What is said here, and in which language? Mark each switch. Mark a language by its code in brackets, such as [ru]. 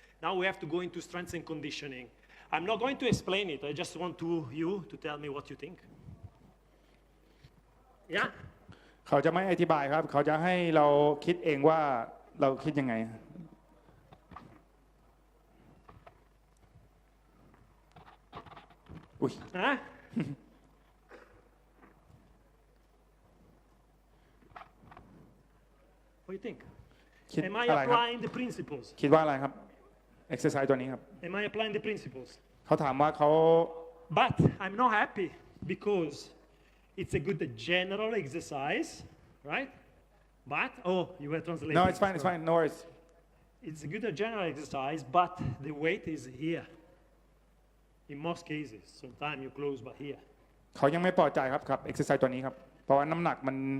[en] Now we have to go into strength and conditioning. I'm not going to explain it. I just want you to tell me what you think. Yeah? [th] เขาจะไม่อธิบายครับเขาจะให้เราคิดเองว่าเราคิดยังไงอุ้ย [en] Huh? What do you think? [th] คิด [en] Am I [th] อะไรครับ [en] applying the principles? [th] คิดว่าอะไรครับ exercise ตัวนี้ครับ [en] Am I applying the principles? [th] เขาถามว่าเขา [en] But I'm not happy because it's a good general exercise, right? But, you were translating. no it's fine no worries It's a good general exercise, but the weight is here. In most cases, sometimes you close by here. [th] เขายังไม่พอใจครับ exercise ตัวนี้ครับเพราะว่าน้ำหนักมัน